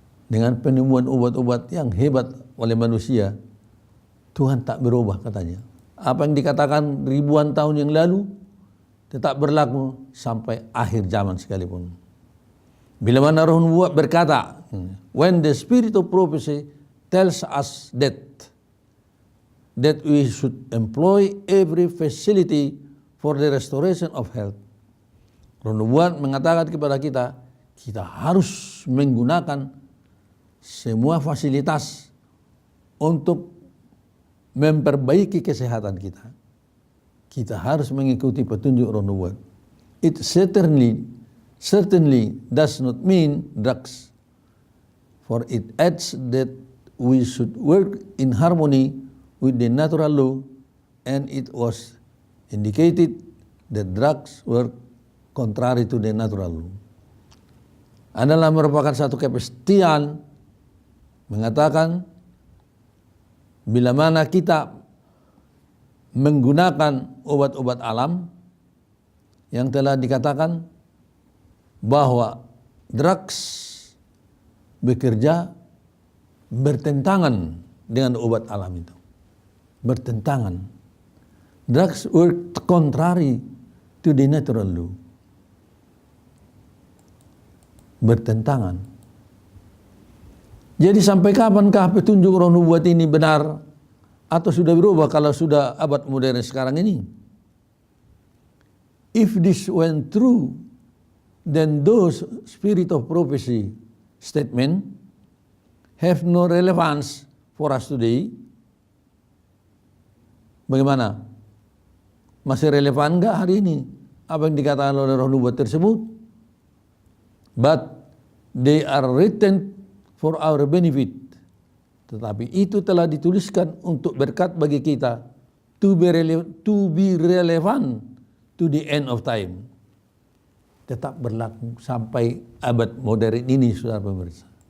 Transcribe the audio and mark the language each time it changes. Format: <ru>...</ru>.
<id>dengan penemuan obat-obat yang hebat oleh manusia, Tuhan tak berubah katanya. Apa yang dikatakan ribuan tahun yang lalu tetap berlaku sampai akhir zaman sekalipun. Bila mana roh nubuat berkata,</id> <en>when the spirit of prophecy tells us that we should employ every facility for the restoration of health.</en> <id>Roh nubuat mengatakan kepada kita, kita harus menggunakan semua fasilitas untuk memperbaiki kesehatan kita. Kita harus mengikuti petunjuk roh nubuat.</id> <en>It certainly does not mean drugs, for it adds that we should work in harmony with the natural law, and it was indicated that drugs were contrary to the natural law.</en> <id>Adalah merupakan satu kepastian mengatakan bila mana kita menggunakan obat-obat alam yang telah dikatakan bahwa drugs bekerja bertentangan dengan obat alam itu. Bertentangan.</id> <en>Drugs work contrary to the natural law.</en> <id>Bertentangan. Jadi sampai kapankah petunjuk roh nubuat ini benar atau sudah berubah kalau sudah abad modern sekarang ini?</id> <en>If this went true, then those spirit of prophecy statement have no relevance for us today.</en> <id>Bagaimana? Masih relevan enggak hari ini apa yang dikatakan oleh roh nubuat tersebut?</id> <en>But they are written for our benefit.</en> <id>Tetapi itu telah dituliskan untuk berkat bagi kita,</id> <en>to be relevant to the end of time.</en> <id>Tetap berlaku sampai abad modern ini, saudara pemirsa.</id>